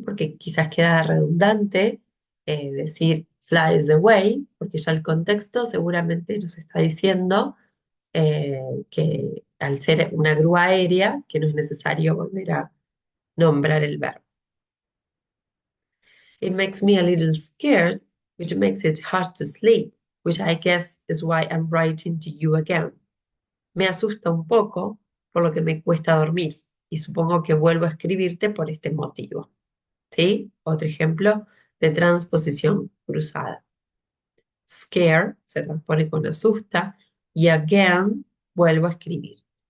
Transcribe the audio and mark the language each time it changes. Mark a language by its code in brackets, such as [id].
[es] Porque quizás queda redundante decir [en] flies away, [es] porque ya el contexto seguramente nos está diciendo que al ser una grúa aérea, que no es necesario volver a nombrar el verbo. [en] It makes me a little scared, which makes it hard to sleep, which I guess is why I'm writing to you again. [es] Me asusta un poco, por lo que me cuesta dormir, y supongo que vuelvo a escribirte por este motivo. ¿Sí? Otro ejemplo de transposición cruzada. Scare se transpone con asusta y again vuelvo a escribir.